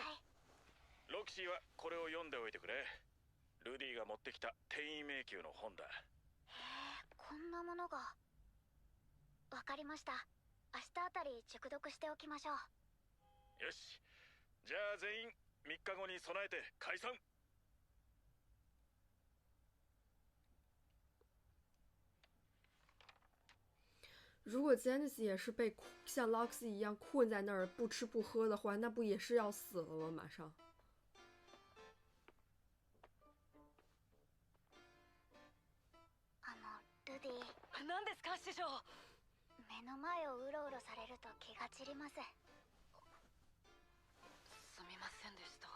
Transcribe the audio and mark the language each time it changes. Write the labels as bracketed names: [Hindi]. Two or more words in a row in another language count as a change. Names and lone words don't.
[Japanese] ロキシーはこれを読んでおいてくれ。ルディが持ってきた転移迷宮の本だ。へえ、こんなものが。わかりました。明日あたり熟読しておきましょう。よし、じゃあ全員3日後に備えて解散。 [Chinese] 如果 Zenith 也是被像 Loxy 一样困在那儿不吃不喝的话，那不也是要死了吗？马上。 [Japanese] ルディ、何ですか師匠。目の前をうろうろされると気が散ります。すみませんでした。